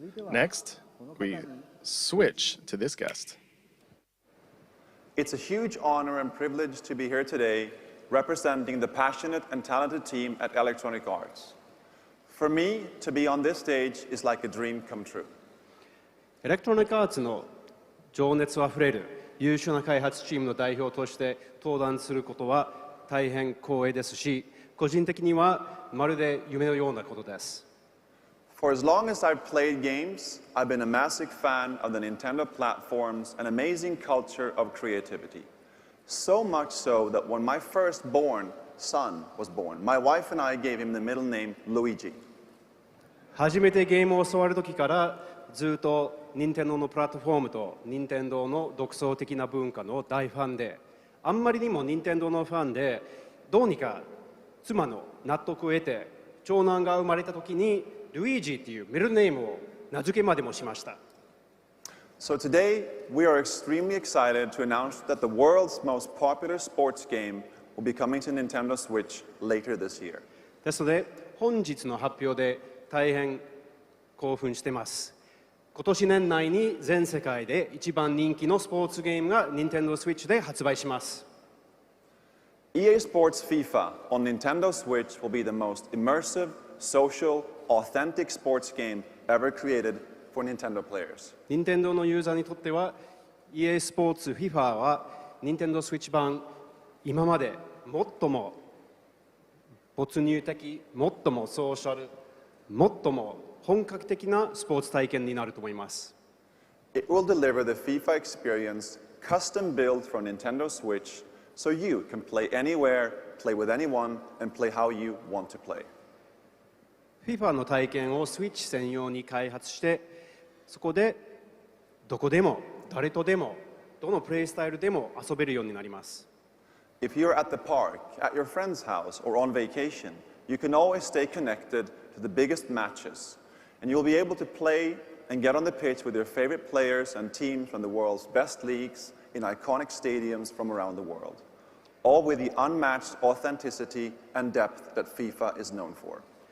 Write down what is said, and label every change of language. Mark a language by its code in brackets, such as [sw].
[en] Next, we switch to this guest. It's a huge honor and privilege to be here today representing the passionate and talented team at Electronic Arts. For me, to be on this stage is like a dream come true. [ja] エレクトロニックアーツの情熱あふれる優秀な開発チームの代表として登壇することは大変光栄ですし、個人的にはまるで夢のようなことです。 [en] For as long as I've played games, I've been a massive fan of the Nintendo platforms and amazing culture of creativity. So much so that when my firstborn son was born, my wife and I gave him the middle name Luigi. [ja] 初めてゲームを教わる時からずっと任天堂のプラットフォームと任天堂の独創的な文化の大ファンで、あんまりにも任天堂のファンで、どうにか妻の納得を得て長男が生まれた時にルイージっていうミドルネームを名付けまでもしました。 [en] So today, we are extremely excited to announce that the world's most popular sports game will be coming to Nintendo Switch later this year. [ja] ですので、本日の発表で大変興奮しています。今年年内に全世界で一番人気のスポーツゲームが Nintendo Switch で発売します。 [en] EA Sports FIFA on Nintendo Switch will be the most immersive, social, authentic sports game ever created for Nintendo players. [ja] 任天堂のユーザーにとっては EA スポーツ FIFA は Nintendo Switch 版今まで最も没入的、最もソーシャル、最も本格的なスポーツ体験になると思います。 [en] It will deliver the FIFA experience custom built for Nintendo Switch so you can play anywhere, play with anyone, and play how you want to play. [ja] FIFA の体験を Switch 専用に開発して、そこでどこでも誰とでもどのプレイスタイルでも遊べるようになります。 [en] If you're at the park, at your friend's house, or on vacation, you can always stay connected to the biggest matches, and you'll be able to play and get on the pitch with your favorite players and teams from the world's best leagues in iconic stadiums from around the world, all with the unmatched authenticity and depth that FIFA is known for.